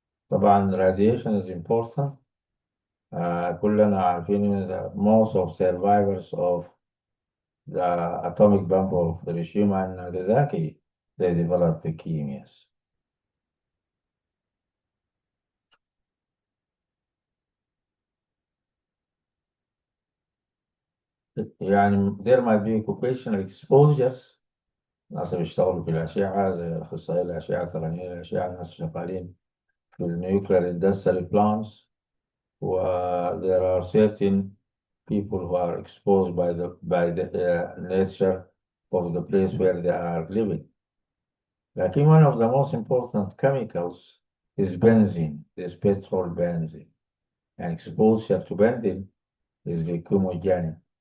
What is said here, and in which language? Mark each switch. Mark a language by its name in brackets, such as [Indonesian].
[English] طبعا radiation is important. [Arabic] كلنا عارفين [English] that most of survivors of the atomic bomb of Hiroshima and Nagasaki, they developed leukemias. يعني there might be occupational exposures. [Arabic] الناس اللي بيشتغلوا في الأشعة زي أخصائي الأشعة، تقنيين الأشعة، الناس شغالين في [English] nuclear industrial plants. There are certain people who are exposed by the nature of the place where they are living. Like one of the most important chemicals is benzene, this petrol benzene. And exposure to benzene is leukemogenic.